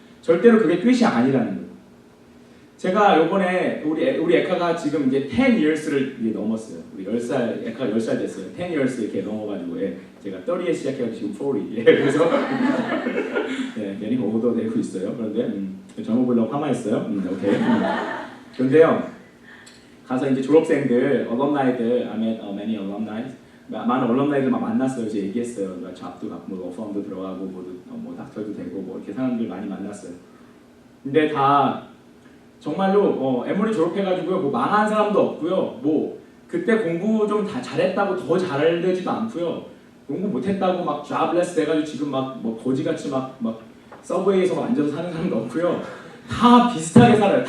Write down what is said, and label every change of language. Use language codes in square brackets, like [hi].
[ko] 절대로 그게 끝이 아니라는 거예요. 제가 요번에 우리 에카가 지금 이제 [en] 10 years [ko] 를 이제 넘었어요. 우리 10살 에카가 10살 됐어요. 10 years 이렇게 넘어가지고 제가 30에 시작해가지고 지금 40. 그래서 괜히 오도 되고 있어요. 그런데 젊어 보려고 파마했어요. 오케이. 그런데요. 가서 이제 졸업생들, alumni들, [en] I met many alumni. [ko] 많은 alumni들 막 만났어요. 이제 얘기했어요. 잡도 갖고, 로펌도 들어가고, 뭐 닥터도 되고, 뭐 이렇게 사람들 많이 만났어요. 근데 다 정말로 에모리 졸업해가지고요, 뭐 망한 사람도 없고요, 뭐 그때 공부 좀 다 잘했다고 더 잘되지도 않고요, 공부 못했다고 막 jobless 돼가지고 지금 막 뭐 거지같이 막 서브웨이에서 앉아서 사는 사람도 없고요, 다 비슷하게 살아요.